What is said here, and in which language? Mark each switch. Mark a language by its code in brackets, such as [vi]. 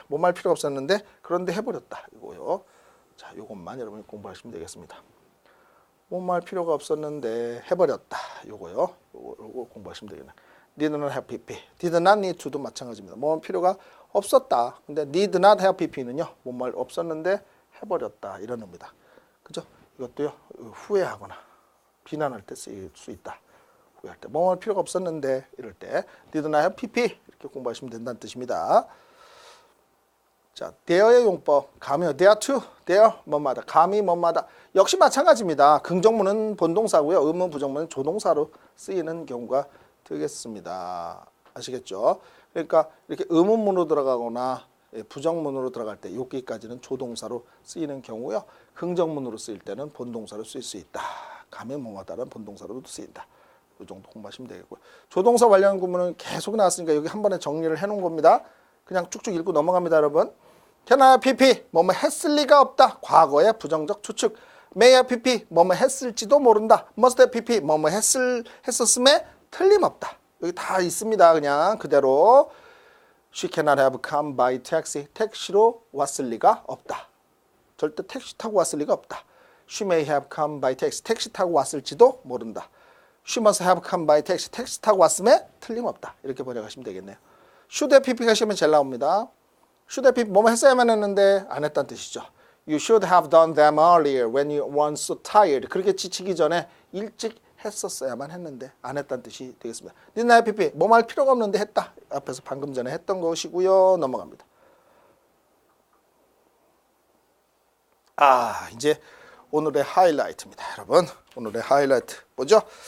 [ko] 뭐뭐 할 필요가 없었는데 그런데 해버렸다. 이거요. 자, 이것만 여러분이 공부하시면 되겠습니다. 뭐뭐 할 필요가 없었는데 해버렸다. 요거 공부하시면 되겠네. [en] need not have pp. did not need to [ko] 도 마찬가지입니다. 뭐뭐 할 필요가 없었다. 근데 [en] need not have pp [ko] 는요. 뭐뭐 할 없었는데 해버렸다. 이런 의미다. 그죠? 이것도요. 후회하거나 비난할 때 쓰일 수 있다. 후회할 때 뭐뭐 할 필요가 없었는데 이럴 때 [en] did not have pp [ko] 이렇게 공부하시면 된다는 뜻입니다. 자, there의 용법. 감이요. there to, there 뭐뭐하다. 감이 뭐뭐하다. 역시 마찬가지입니다. 긍정문은 본동사고요. 의문 부정문은 조동사로 쓰이는 경우가 되겠습니다. 아시겠죠? 그러니까 이렇게 의문문으로 들어가거나 부정문으로 들어갈 때 여기까지는 조동사로 쓰이는 경우요. 긍정문으로 쓰일 때는 본동사로 쓰일 수 있다. 감이 뭐뭐하다는 본동사로도 쓰인다. 이 정도 공부하시면 되겠고요. 조동사 관련 구문은 계속 나왔으니까 여기 한 번에 정리를 해놓은 겁니다. 그냥 쭉쭉 읽고 넘어갑니다, 여러분. [en] can I pp [ko] 뭐뭐 했을 리가 없다. 과거의 부정적 추측. [en] may have pp [ko] 뭐뭐 했을지도 모른다. [en] must have pp [ko] 뭐뭐 했었음에 틀림없다. 여기 다 있습니다. 그냥 그대로. [en] She cannot have come by taxi. [ko] 택시로 왔을 리가 없다. 절대 택시 타고 왔을 리가 없다. [en] She may have come by taxi. [ko] 택시 타고 왔을지도 모른다. [en] She must have come by taxi. [ko] 택시 타고 왔음에 틀림없다. 이렇게 번역하시면 되겠네요. [en] should have pp [ko] 하시면 잘 나옵니다. [en] should have pp [ko] 뭐뭐 했어야만 했는데 안 했다는 뜻이죠. [en] You should have done them earlier when you weren't so tired. [ko] 그렇게 지치기 전에 일찍 했었어야만 했는데 안 했다는 뜻이 되겠습니다. [en] didn't have pp [ko] 뭐뭐 할 필요가 없는데 했다. 앞에서 방금 전에 했던 것이고요. 넘어갑니다. 이제 오늘의 하이라이트입니다. 여러분 오늘의 하이라이트 뭐죠?